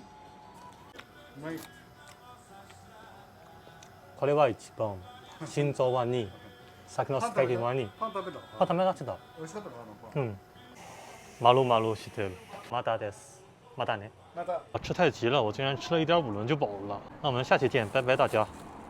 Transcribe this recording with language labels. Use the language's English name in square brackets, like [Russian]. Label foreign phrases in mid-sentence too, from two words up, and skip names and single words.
[Japanese] これは1番。心臓は2。さっきのステーキは2。パン食べた。パン食べました。美味しかったかな、パン。丸々してる。またです。またね。また。 [Chinese] 吃太急了，我竟然吃了1.5轮就饱了。那我们下期见，拜拜大家。